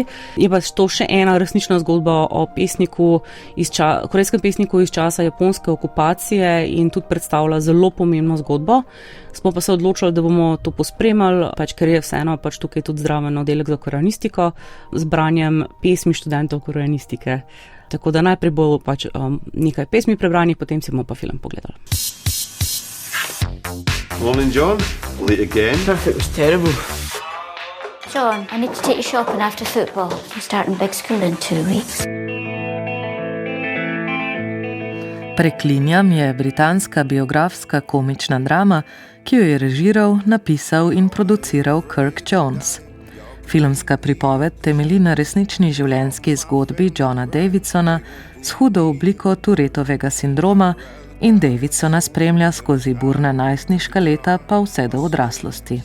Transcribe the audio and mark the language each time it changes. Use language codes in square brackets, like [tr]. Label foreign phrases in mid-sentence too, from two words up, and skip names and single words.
[sl] Je pa to še ena resnična zgodba o pesniku korejskem pesniku iz časa japonske okupacije in tudi predstavlja zelo pomembno zgodbo. Smo pa se odločili, da bomo to pospremali, ker je vseeno tukaj tudi zraven oddelek za koreanistiko z branjem pesmi študentov koreanistike. Tako da najprej bo nekaj pesmi prebranih, potem si bomo pa film pogledali. [en] Morning, John. Late again. It was terrible. John, I need to take you shopping after football. I'm starting big school in 2 weeks. [sl] Preklinjam je britanska biografska komična drama, ki jo je režiral, napisal in produciral Kirk Jones. Filmska pripoved temelji na resnični življenjski zgodbi Johna Davidsona s hudo obliko Tourettovega sindroma in Davidsona spremlja skozi burna najstniška leta pa vse do odraslosti.